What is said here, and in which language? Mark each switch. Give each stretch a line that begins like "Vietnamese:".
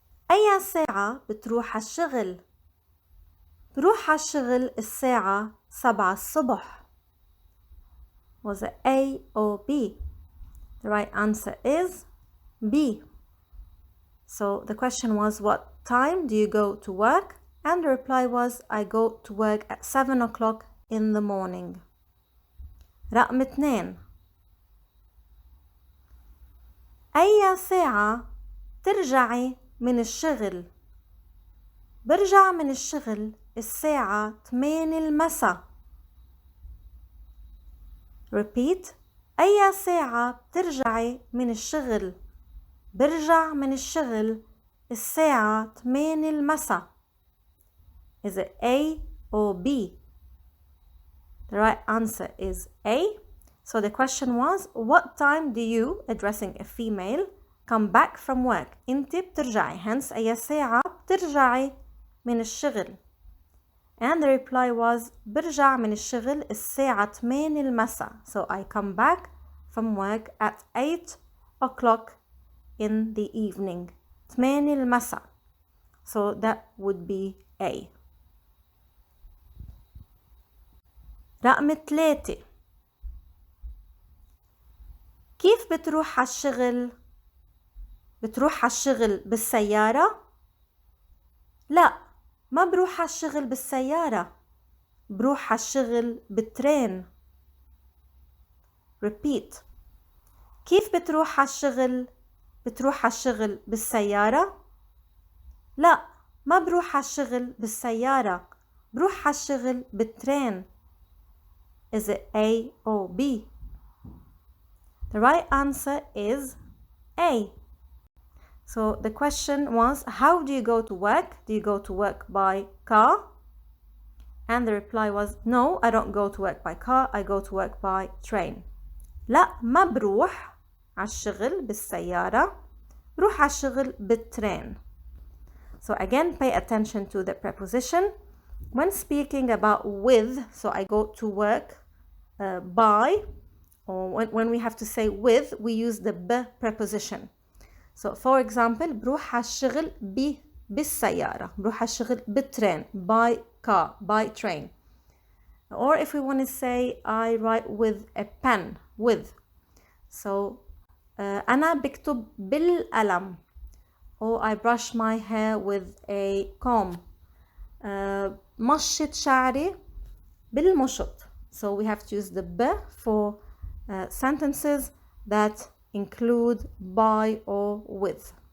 Arabic: أي ساعة بتروح عالشغل؟ بروح عالشغل الساعة 7 الصبح.
English: Was it A or B? The right answer is B. So the question was, what time do you go to work? And the reply was, I go to work at 7 o'clock in the morning.
Arabic: رقم 2. أي ساعة ترجعي من الشغل؟ برجع من الشغل الساعة 8 المساء.
English: Repeat.
Arabic: أي ساعة بترجعي من الشغل؟ برجع من الشغل الساعة 8 المساء.
English: Is it A or B? The right answer is A. So the question was, what time do you, addressing a female, come back from work?
Arabic: انت بترجعي. Hence أي ساعة بترجعي من الشغل.
English: And the reply was,
Arabic: برجع من الشغل الساعة 8 المساء.
English: So I come back from work at 8 o'clock in the evening.
Arabic: 8 المساء.
English: So that would be A.
Arabic: رقم 3. كيف بتروح على الشغل؟ بتروح على الشغل بالسيارة؟ لا، ما بروح على الشغل بالسيارة. بروح على الشغل بالترين. Repeat. كيف بتروح على الشغل؟ بتروح على الشغل بالسيارة؟ لا، ما بروح على الشغل بالسيارة. بروح على الشغل بالترين.
English: Is it A or B? The right answer is A. So the question was, how do you go to work? Do you go to work by car? And the reply was, no, I don't go to work by car. I go to work by train.
Arabic: لا، ما بروح على الشغل بالسيارة. بروح على الشغل بالترين.
English: So again, pay attention to the preposition. When speaking about with, so I go to work by, or when we have to say with, we use the b preposition. So for example,
Arabic: بروح على الشغل بالسيارة. بروح على الشغل بالترين.
English: By car, by train. Or if we want to say, I write with a pen, with.
Arabic: So أنا بكتب بالقلم.
English: Or I brush my hair with a comb.
Arabic: مشط شعري بالمشط.
English: So we have to use the b for sentences that include by or with.